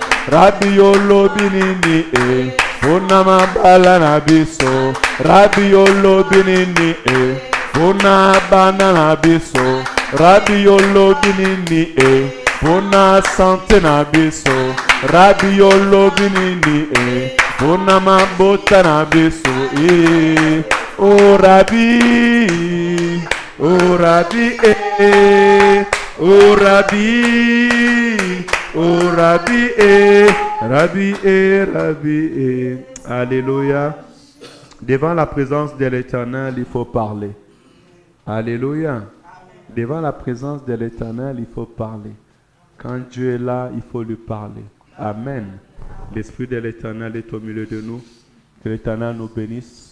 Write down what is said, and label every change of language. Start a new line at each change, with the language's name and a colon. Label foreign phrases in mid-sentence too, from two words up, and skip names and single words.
Lingala: Rabi, Olobinini, Pona mabala nabiso, Rabi, Olobinini, Pona banana biso, Rabi, Olobinini, Pona sante nabiso, Rabi, Olobinini, Pona mabota nabiso, oh Rabi, oh Rabi, oh Rabi, oh Rabi, Rabi, Rabi,
French: alléluia. Devant la présence de l'Éternel, il faut parler. Alléluia. Devant la présence de l'Éternel, il faut parler. Quand Dieu est là, il faut lui parler. Amen. L'Esprit de l'Éternel est au milieu de nous. Que l'Éternel nous bénisse.